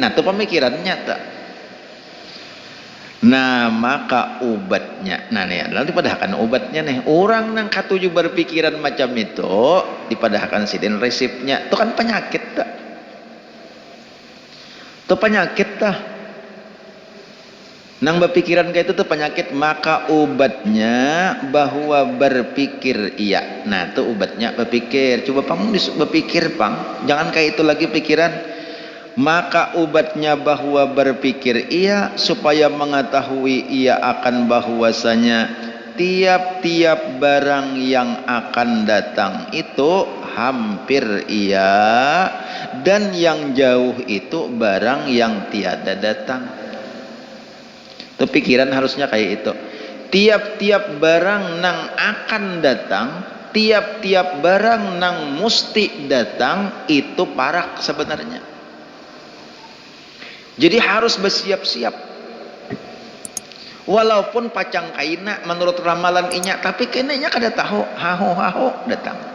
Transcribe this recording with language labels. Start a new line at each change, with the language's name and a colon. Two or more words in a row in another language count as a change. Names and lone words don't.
Banjar: Nah itu pemikirannya tak. Nah maka obatnya, nah nih adalah dipadahkan obatnya nih, orang nang katuju berpikiran macam itu dipadahkan sidin resepnya itu kan penyakit tak, itu penyakit tak, nang berpikiran kayak itu tuh penyakit.
Malay: Maka obatnya bahwa berpikir iya.
Banjar: Nah itu obatnya berpikir. Coba pang berpikir pang, jangan kayak itu lagi pikiran.
Malay: Maka obatnya bahwa berpikir iya, supaya mengetahui ia akan bahwasanya tiap-tiap barang yang akan datang itu hampir iya, dan yang jauh itu barang yang tiada datang.
Banjar: Itu pikiran harusnya kayak itu. Tiap-tiap barang nang akan datang, tiap-tiap barang nang mesti datang itu parak sebenarnya. Jadi harus bersiap-siap. Walaupun pacang kaina menurut ramalan inya, tapi kainanya kada tahu haho datang.